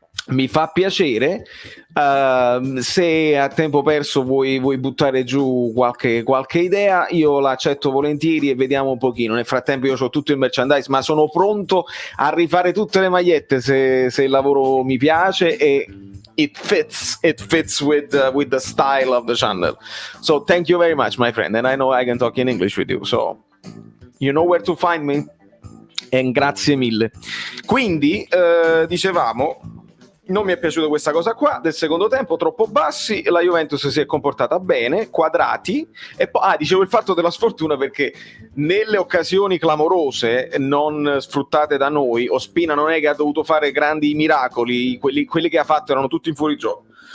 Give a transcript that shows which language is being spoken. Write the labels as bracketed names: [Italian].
[Italian] Mi fa piacere. Se a tempo perso vuoi buttare giù qualche idea, io l'accetto volentieri, e vediamo un pochino. Nel frattempo io ho tutto il merchandise, ma sono pronto a rifare tutte le magliette se il lavoro mi piace, e [English] it fits with the style of the channel. So thank you very much, my friend, and I know I can talk in English with you, so you know where to find me. [Italian] E grazie mille. Quindi dicevamo, non mi è piaciuta questa cosa qua del secondo tempo, troppo bassi, la Juventus si è comportata bene, quadrati, e poi dicevo il fatto della sfortuna, perché nelle occasioni clamorose non sfruttate da noi, Ospina non è che ha dovuto fare grandi miracoli, quelli che ha fatto erano tutti in fuorigioco.